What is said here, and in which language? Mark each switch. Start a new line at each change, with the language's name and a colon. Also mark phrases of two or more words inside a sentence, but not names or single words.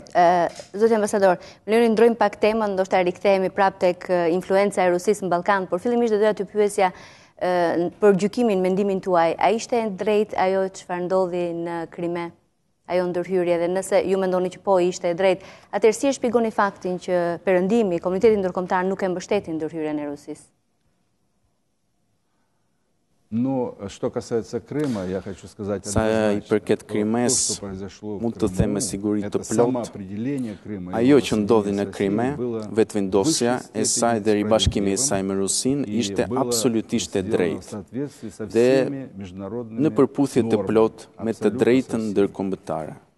Albanian: Zoti ambasador, më lini ndrojmë pak temën, ndoshta rikthehemi prapë tek influenca e Rusisë në Ballkan, por fillimisht do doja të pyesja për gjykimin, mendimin tuaj. A ishte e drejtë ajo çfarë ndodhi në Krime? Ajo ndërhyrje, dhe nëse ju mendoni që po ishte e drejtë, atëherë si e shpjegoni faktin që Perëndimi, komuniteti ndërkombëtar nuk e mbështetin ndërhyrjen e Rusisë?
Russian: Но что касается Крыма, я хочу сказать
Albanian: Sa i përket Krimes, mund të them me siguri të plot, ajo që ndodhi në Krime, vetëvendosja e saj dhe ribashkimi e saj me Rusin ishte absolutisht e drejtë dhe në përputhje të plot me të drejtën ndërkombëtare.